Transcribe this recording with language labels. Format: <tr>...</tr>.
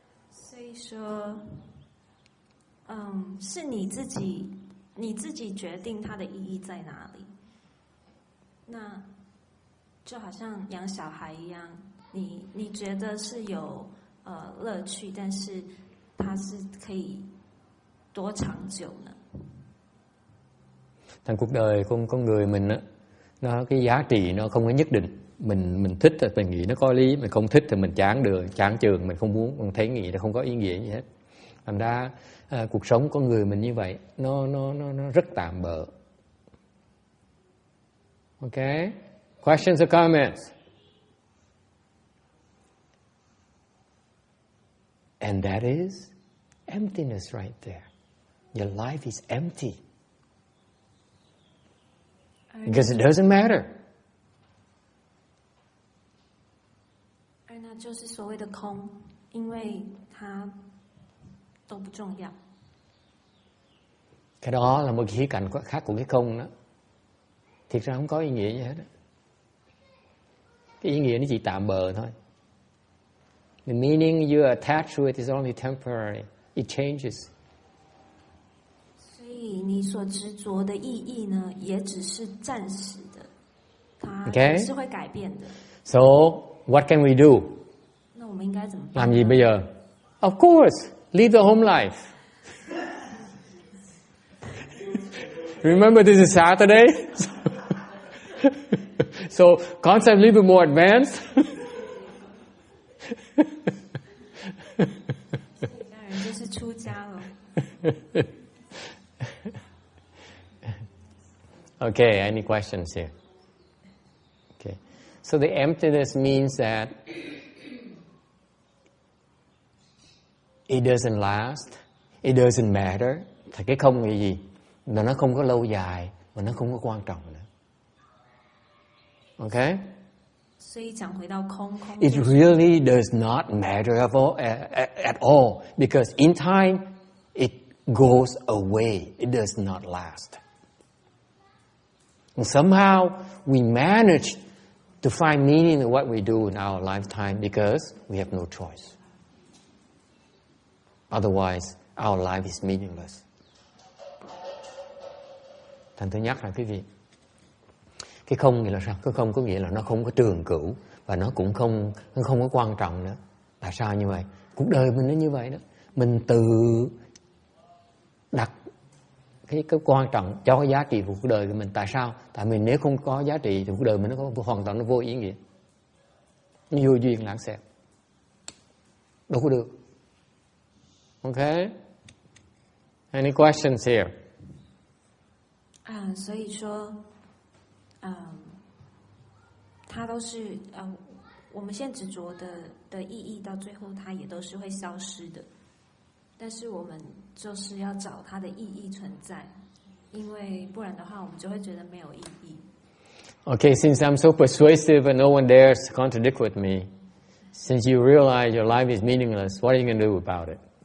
<zh>所以说是你自己决定它的意义在哪里。那就好像养小孩一样，你觉得是有乐趣，但是它是可以多长久呢？</zh> <vi>Thành cuộc đời con người mình á, nó cái giá trị nó không có nhất định. Mình thích thì mình nghĩ nó có lý, mình không thích thì mình chán chường, mình không muốn, mình thấy nghĩ nó không có ý nghĩa gì hết. Thành ra cuộc sống con người mình như vậy, nó rất tạm bợ.</vi> <en>Okay? Questions or comments? And that is emptiness right there. Your life is empty. Because it doesn't matter.</en> <zh>而那就是所谓的空，因为它都不重要。</zh> <vi>Cái đó là một khía cạnh khác của cái không đó. Thiệt ra không có ý nghĩa gì hết. Cái ý nghĩa nó chỉ tạm bợ thôi.</vi> <en>The meaning you attach to it is only temporary. It changes.</en> <zh>所以你所执着的意义呢，也只是暂时的，它只是会改变的。</zh> <en>So what can we do?</en> <zh>那我们应该怎么办？</zh> <vi>Làm gì bây giờ?</vi> <en>Of course, live the home life. Remember, this is Saturday, so concept a little bit more advanced.</en> <zh>当然就是出家了。</zh> <en>Okay, any questions here? Okay, so the emptiness means that it doesn't last, it doesn't matter.</en> <vi>Thì cái không là gì? Là nó không có lâu dài và nó không có quan trọng nữa.</vi> <en>Okay?</en> <zh>所以讲回到空，</zh> <en>It really does not matter at all because in time it goes away. It does not last. And somehow we manage to find meaning in what we do in our lifetime because we have no choice. Otherwise, our life is meaningless.</en> <vi>Thành tôi nhắc lại quý vị, cái không nghĩa là sao? Cái không có nghĩa là nó không có trường cửu và nó cũng không có quan trọng nữa. Tại sao như vậy? Cuộc đời mình nó như vậy đó. Mình tự đặt cái quan trọng cho cái giá trị của cuộc đời của mình. Tại sao? Tại mình nếu không có giá trị thì cuộc đời mình nó hoàn toàn nó vô ý nghĩa, nó vô duyên lãng xẹt, đâu có được.</vi> <en>Okay? Any questions here?</en> <zh>所以说，它都是我们现在执着的意义，到最后它也都是会消失的。但是我们就是要找它的意义存在，因为不然的话，我们就会觉得没有意义。</zh> <en>Okay, since I'm so persuasive and no one dares to contradict with me, since you realize your life is meaningless, what are you going to do about it?</en>